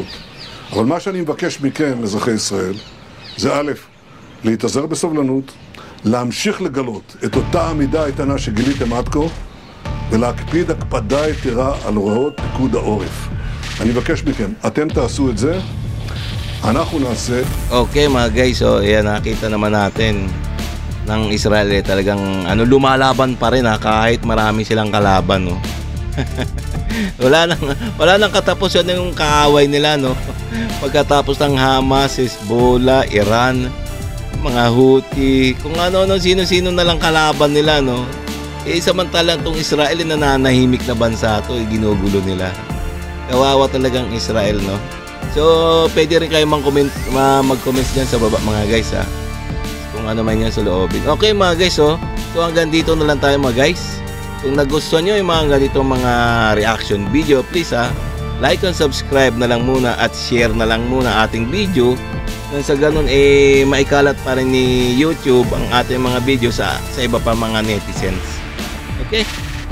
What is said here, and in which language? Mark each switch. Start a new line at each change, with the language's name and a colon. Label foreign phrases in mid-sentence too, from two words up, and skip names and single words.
Hebrew: אבל מה שאני מבקש מכם, אזרחי ישראל, זה א', להתאזר בסובלנות, להמשיך לגלות את אותה עמידה איתנה שגיליתם עד כה, ולהקפיד הקפדה יתרה על הוראות פיקוד העורף. אני מבקש מכם, אתם תעשו את זה, אנחנו נעשה.
Filipino: Okay mga guys, so yan, nakita naman natin ng Israel, talagang lumalaban pa rin, kahit marami silang kalaban, no. wala nang katapusan yung kaaway nila, no. Pagkatapos ng Hamas, Hezbollah, Iran, mga Houthi, kung sino-sino na lang kalaban nila, no. Samantalang tong Israel, nananahimik na bansa to, ginugulo nila. Kawawa talagang Israel, no. So pwede rin kayo mag-comment dyan sa baba mga guys, kung ano man yan sa loobin. Okay mga guys, so hanggang dito na lang tayo mga guys. Kung nagustuhan nyo yung mga ganito mga reaction video,
English: please like and subscribe
Filipino: na lang muna at share na lang muna ating video. Nang sa ganun maikalat pa rin ni YouTube ang ating mga video sa iba pa mga netizens. Okay?